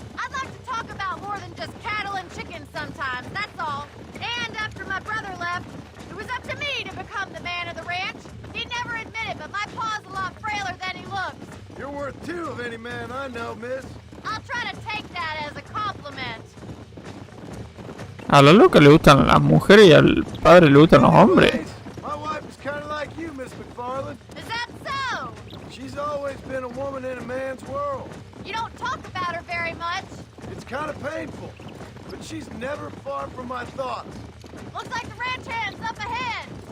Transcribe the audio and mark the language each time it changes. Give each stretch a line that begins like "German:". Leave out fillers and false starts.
English: I'd like to talk about more than just cattle and chickens sometimes, that's all. And after my brother left, it was up to me to become the man of the ranch. He'd never admit it, but my pa's a lot frailer than he looks. You're worth two of any man I know, miss. I'll try to take that as a compliment.
Spanish: A la loca le gustan las mujeres y al padre le gustan los hombres.
English: My wife is kind of like you, Miss McFarland. Is that so? She's always been a woman in a man's world. You don't talk about her very much. It's kind of painful, but she's never far from my thoughts. Looks like the ranch hand's up ahead.